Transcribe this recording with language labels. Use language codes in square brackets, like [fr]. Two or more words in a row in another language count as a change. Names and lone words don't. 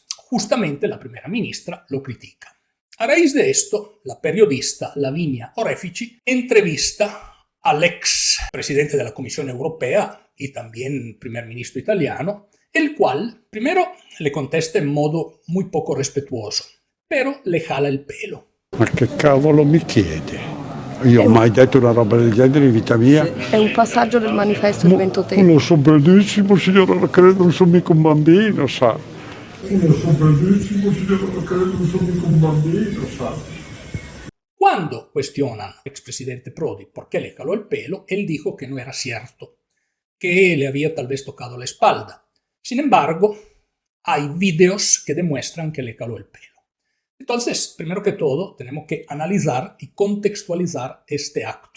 [es] Justamente la primera ministra lo critica. A raíz de esto, la periodista Lavinia Orefici entrevista al ex presidente de la Comisión Europea y también primer ministro italiano, el cual primero le contesta en modo muy poco respetuoso, pero le jala [it] il pelo. Ma che cavolo mi chiede? Io ho mai detto una roba del genere in vita mia? È un passaggio del manifesto di Ventotene. Non lo so benissimo, signora, credo non sono mica un bambino, sa. Non lo so benissimo, signora, credo non sono mica un bambino, sa. [es] Cuando cuestionan al expresidente Prodi por qué le jaló el pelo, él dijo que no era cierto, que le había tal vez tocado la espalda. Sin embargo, hay videos que demuestran que le jaló el pelo. Entonces, primero que todo, tenemos que analizar y contextualizar este acto.